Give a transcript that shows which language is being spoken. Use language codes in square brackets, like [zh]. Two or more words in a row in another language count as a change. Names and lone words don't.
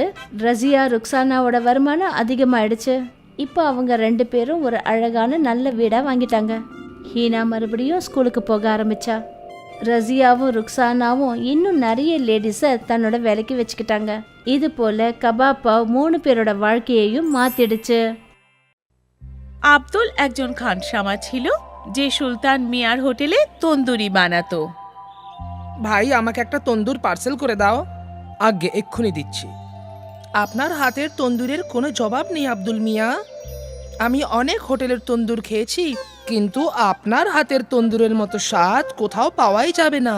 [ta] ரசியா ருக்ஸானாவோட வருமானம் அதிகமாயிடுச்சு. இப்போ அவங்க 2 பேரும் ஒரு அழகான நல்ல வீடா வாங்கிட்டாங்க. ஹீனா மறுபடியும் ஸ்கூலுக்கு போக ஆரம்பிச்சா. ரசியாவும் ருக்ஸானாவும் இன்னும் நிறைய லேடிஸை தன்னோட வேலைக்கு வச்சுக்கிட்டாங்க. இது போல கபாப்பா 3 பேரோட வாழ்க்கையையும் மாத்திடுச்சு. [bn] আব্দুল একজন খানসামা ছিল যে সুলতান মিয়ার হোটেলে তন্দুরি বানাতো। ভাই, আমাকে একটা তন্দুর পার্সেল করে দাও। আগে এক্ষুনি দিচ্ছি। আপনার হাতের তন্দুরের কোনো জবাব নেই আব্দুল মিয়া। আমি অনেক হোটেলের তন্দুর খেয়েছি, কিন্তু আপনার হাতের তন্দুরের মতো স্বাদ কোথাও পাওয়াই যাবে না।